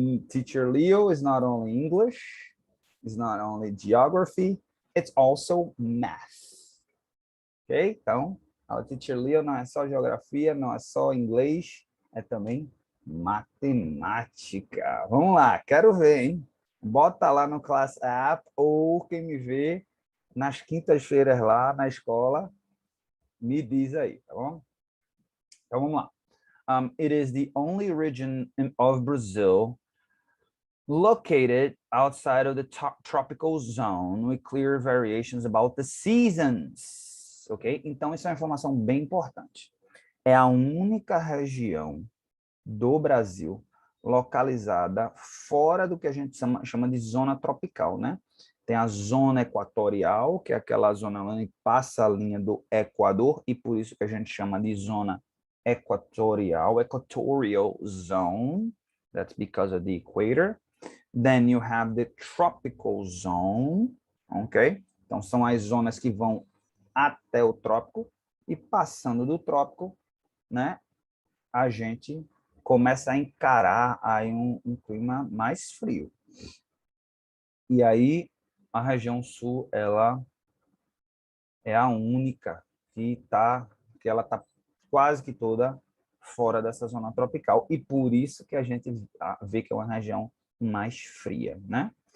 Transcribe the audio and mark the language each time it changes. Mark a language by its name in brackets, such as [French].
[English] Teacher Leo is not only English, it's not only geography, it's also math. Ok? [Portuguese] Então, a Teacher Leo não é só geografia, não é só inglês, é também matemática. Vamos lá, quero ver, hein? Bota lá no Class App ou quem me vê nas quintas-feiras lá na escola, me diz aí, tá bom? Então, vamos lá. [English] It is the only region of Brazil located outside of the tropical zone with clear variations about the seasons. Ok? [Portuguese] Então, isso é uma informação bem importante. É a única região do Brasil localizada fora do que a gente chama de zona tropical, né? Tem a zona equatorial, que é aquela zona onde passa a linha do Equador, e por isso que a gente chama de zona equatorial, [English] equatorial zone. That's because of the equator. Then you have the tropical zone, ok? [Portuguese] Então, são as zonas que vão até o trópico, e passando do trópico, né, a gente começa a encarar aí um clima mais frio. E aí, a região sul, ela é a única que ela tá quase que toda fora dessa zona tropical, e por isso que a gente vê que é uma região mais fria, né?